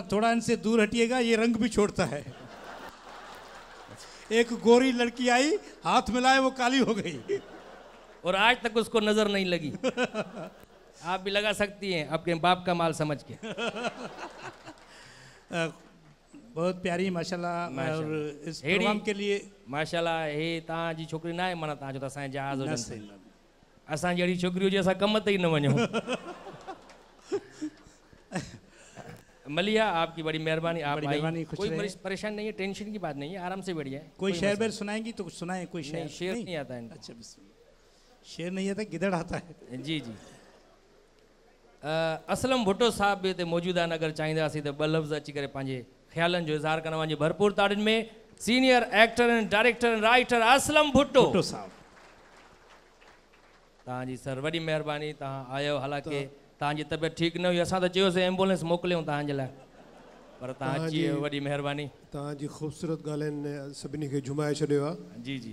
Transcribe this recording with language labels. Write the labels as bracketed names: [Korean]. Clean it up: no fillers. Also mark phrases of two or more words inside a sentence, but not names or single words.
[Hindi] थोड़ा इनसे दूर हटिएगा, ये रंग भी छोड़ता है। एक गोरी लड़की आई, हाथ मिलाए वो काली हो गई और आज तक उसको नजर नहीं लगी। आप भी लगा सकती हैं आपके बाप का माल समझ के। बहुत प्यारी माशाल्लाह। और इस प्रोग्राम के लिए [Sindhi] माशाल्लाह हे तव्हां जी छोकिरी न आहे, माना तव्हां चओ था असांजे जहाज़ हुजनि। असांजी अहिड़ी छोकिरी हुजे असां कम ते ई न वञूं। [Hindi] मलिया आपकी बड़ी मेहरबानी, आप आई। कोई परेशानी नहीं है, टेंशन की बात नहीं है, आराम से बढ़िया है। कोई शेर बेर सुनाएंगी तो कुछ सुनाए। कोई शेर नहीं आता है। अच्छा, शेर नहीं आता, गिदड़ आता है। [Sindhi] जी जी। असलम भुट्टो साहब भी हिते मौजूद आहिनि। अगर चाहींदासीं त ॿ लफ़्ज़ अची करे पंहिंजे ख़्यालनि जो इज़हार करण वञे। भरपूर ताड़ियुनि में [English] senior actor and director and writer [Sindhi] असलम भुट्टो साहब। तव्हांजी सर वॾी महिरबानी, तव्हां आयो। हालांकि तव्हांजी तबियत ठीकु न हुई, असां त चयोसीं एम्बुलेंस मोकिलियूं तव्हांजे लाइ, पर तव्हां अची वियो, वॾी महिरबानी। तव्हांजी ख़ूबसूरत ॻाल्हियुनि सभिनी खे जुमाए छॾियो आहे। जी जी।